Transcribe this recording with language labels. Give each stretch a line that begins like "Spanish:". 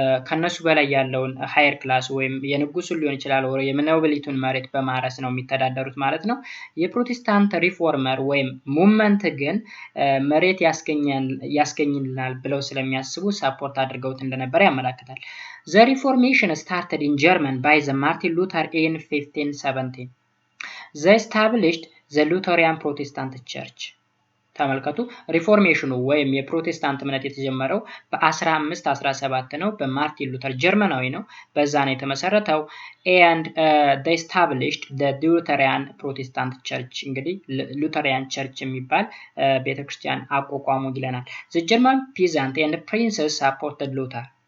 Amharic: ከነሱ በላይ ያለውን ሃየር ክላስ ወይም የንጉሱ ሊሆን ይችላል ወይ የኖቢሊቲውን መሬት በማረስ ነው የሚተዳደሩት ማለት ነው የፕሮቴስታንት ሪፎርመር ወይም ሙቭመንት ግን መሬት ያስገኝልናል ብለው ስለሚያስቡ ሰፖርት አድርገውት እንደነበር ያመለክታል
English: The Reformation started in Germany by the Martin Luther in 1517. They established the Lutheran Protestant Church.
Amharic: ተመልከቱ ሪፎርሜሽኑ ወይም የፕሮቴስታንት እምነት የተጀመረው በ1517 ነው በማርቲን ሉተር ጀርመናዊ ነው በዛ ነው የተመሰረተው
English: and they established the Lutheran Protestant Church
Amharic: እንግዲህ ሉተሪያን ቸርች የሚባል ቤተክርስቲያን አቋቋሙ ይለናል
English: The German peasant and princes supported Luther